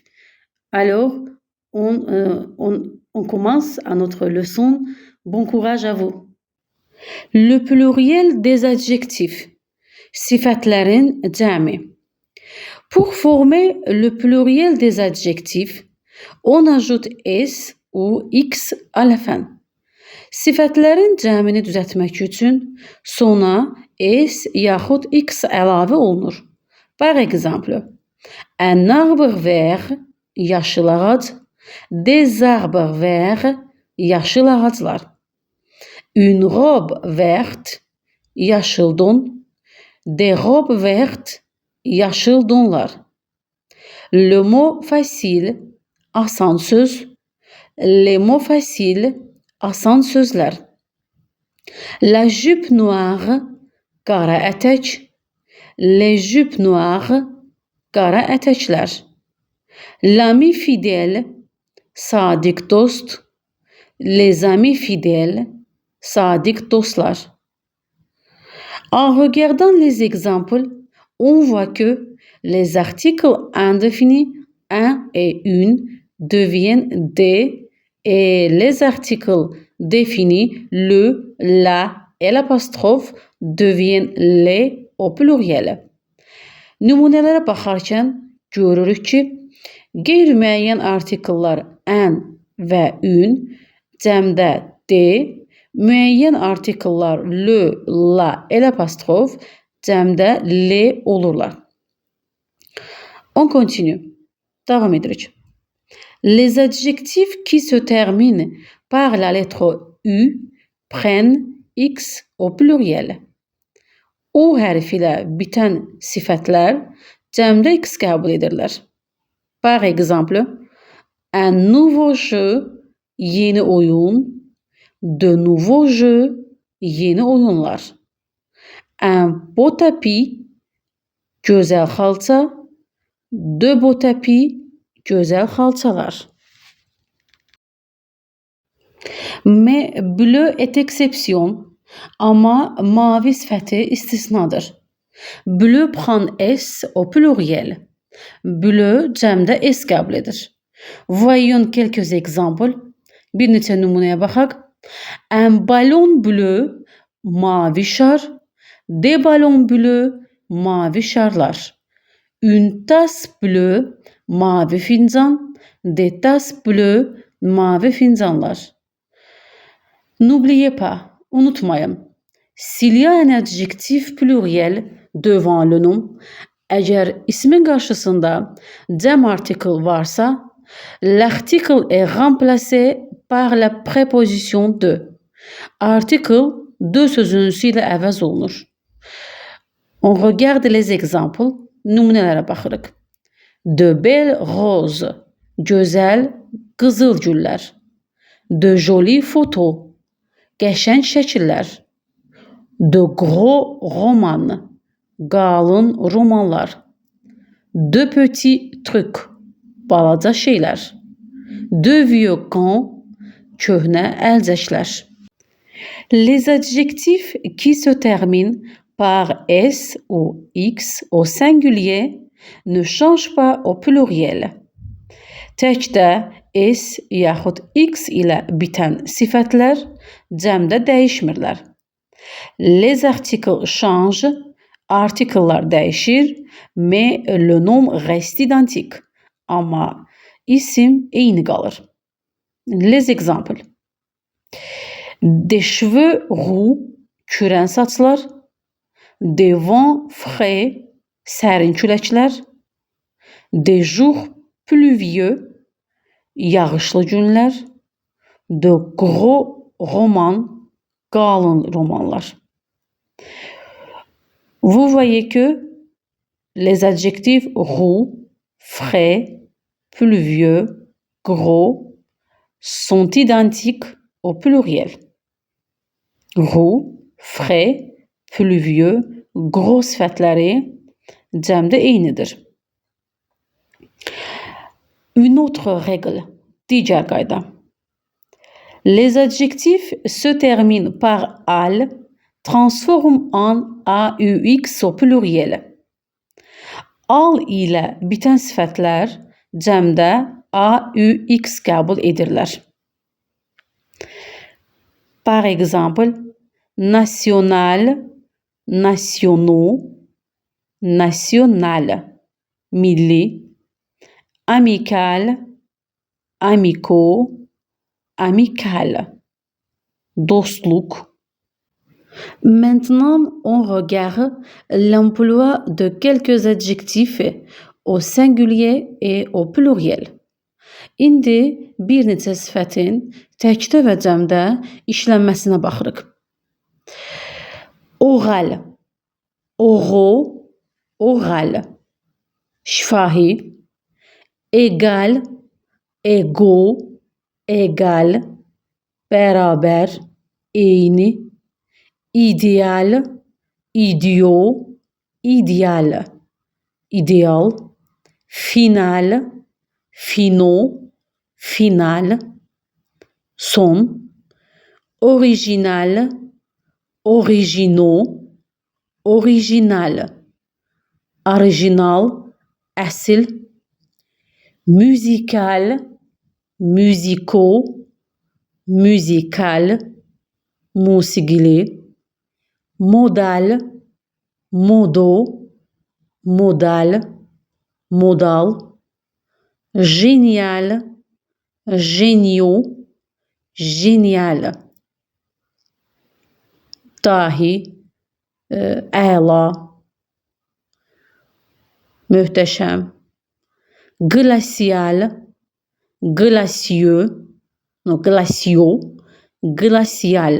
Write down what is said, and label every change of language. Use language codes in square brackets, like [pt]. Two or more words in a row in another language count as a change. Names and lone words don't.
[fr] Alors, on commence à notre leçon. Bon courage à vous. Le pluriel des adjectifs. [az] Sıfatların cəmi. [fr] Pour former le pluriel des adjectifs, on ajoute s ou x à la fin. [az] Sifətlərin cəmini düzəltmək üçün sona s yaxud x əlavə olunur. [fr] Par exemple, un arbre vert, [az] yaşıl ağac, [fr] des arbres verts, [az] yaşıl ağaclar. [fr] Une robe verte, [az] yaşıl don, [fr] des robes vertes, [az] yaşıl donlar. [fr] Le mot facile, [az] asan söz. [fr] Les mots faciles, [az] asan sözlər. [fr] La jupe noire, [az] qara ətək. [fr] Les jupes noires, [az] qara ətəklər. [fr] L'ami fidèle, [az] sadiq dost. [fr] Les amis fidèles, [az] sadiq dostlar. [fr] En regardant les exemples, on voit que les articles indéfinis un et une deviennent des et les articles définis le, la et l'apostrophe deviennent les au pluriel. [az] Nümunələrə baxarkən görürük ki, qeyri-müəyyən artikellər an və un cəmdə de, müəyyən artikellər [fr] le, la et l'apostrophe [az] cəmdə le olurlar. [fr] On continue. [az] Davam edirik. [fr] Les adjectifs qui se terminent par la lettre U prennent X au pluriel. [az] U hərfi ilə bitən sifətlər cəmdə X qəbul edirlər. [fr] Par exemple, un nouveau jeu, [az] yeni oyun, [fr] de nouveaux jeux, [az] yeni oyunlar. [fr] Un beau tapis, [az] gözəl xalça, [fr] de beaux tapis, [az] gözəl xalçalar. [fr] Mais bleu est exception, [az] ama mavi sifəti istisnadır. [fr] Bleu prend S au pluriel. [az] Bleu cəmdə S qəbul edir. [fr] Voyons quelques exemples. [az] Bir neçə nümunəyə baxaq. [fr] Un ballon bleu, [az] mavi şar. [fr] Des ballons bleus, [az] mavi şarlar. [fr] Une tasse bleue, [az] mavi fincan. [fr] Des tasses bleues, [az] mavi fincanlar. [fr] N'oubliez pas, unutmayın. S'il y a un adjectif pluriel devant le nom, [az] əgər ismin qarşısında cəm article varsa, [fr] l'article est remplacé par la préposition de. [az] Article de sözünüsü ilə əvəz olunur. [fr] On regarde les exemples. [az] Nümunələrə baxırıq. [fr] De belles roses, [az] gözəl qızıl güllər. [fr] De jolies photos, [az] qəşəng şəkillər. [fr] De gros romans, [az] qalın romanlar. [fr] De petits trucs, [az] balaca şeylər. [fr] De vieux gants, [az] köhnə əlcəklər. [fr] Les adjectifs qui se terminent par S ou X au singulier ne changent pas au pluriel. [az] Təkdə S yaxud X ilə bitən sifətlər cəmdə dəyişmirlər. [fr] Les articles changent, [az] artikellər dəyişir, [fr] mais le nom reste identique. [az] Amma isim eyni qalır. [fr] Les exemples. Des cheveux roux, [az] kürən saçlar. [fr] Des vents frais, [az] sərin küləklər. [fr] Des jours pluvieux, [az] yağışlı günlər. [fr] de gros romans, [az] qalın romanlar. [fr] Vous voyez que les adjectifs roux, frais, pluvieux, gros sont identiques au pluriel. Roux, frais, pluvieux, gros [az] sifətləri cəmdə eynidir. [fr] Une autre règle, [az] digər qayda. [fr] Les adjectifs se terminent par al, transforment en AUX au pluriel. [az] Al ilə bitən sifətlər cəmdə AUX qəbul edirlər. [fr] Par exemple, national, nationaux, national, milli, amical, amicaux, amical, dostluq. Maintenant, on regarde l'emploi de quelques adjectifs au singulier et au pluriel. [az] İndi bir neçə sifətin təkdə və cəmdə işlənməsinə baxırıq. [fr] Oral, oraux, oral. [az] Şifahi, [fr] égal, égaux, égal. [az] Bərabər, eyni. İdeal, [fr] idiot, idéal, idéal. Final, finaux, final. Son, original, originaux, original. [az] Original, əsl. [fr] Musical, musicaux, musical. [az] Musiqili. [fr] Modal, modaux, modal, modal. Génial, géniaux, génial. [az] Dahi, əla, möhtəşəm. [fr] Glacial, glacieux, glaciaux, glacial.